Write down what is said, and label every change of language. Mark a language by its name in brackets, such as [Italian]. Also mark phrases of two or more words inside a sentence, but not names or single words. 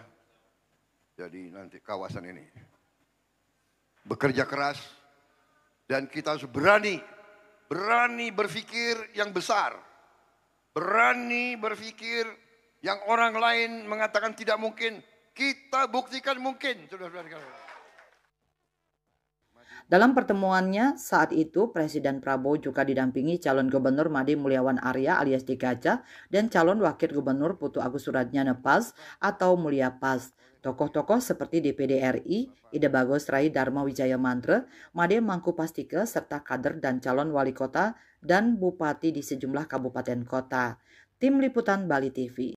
[Indonesian] Jadi nanti kawasan ini bekerja keras dan kita harus berani berpikir yang besar. Berani berpikir yang orang lain mengatakan tidak mungkin, kita buktikan mungkin. Dalam pertemuannya saat itu, Presiden Prabowo juga didampingi calon gubernur Made Mulyawan Arya alias Dikaca dan calon wakil gubernur Putu Agus Suratjana PAS atau Mulya PAS. Tokoh-tokoh seperti DPD RI, Ida Bagus Rai Dharma Wijaya Mantra, Made Mangku Pastike, serta kader dan calon wali kota dan bupati di sejumlah kabupaten kota. Tim Liputan Bali TV.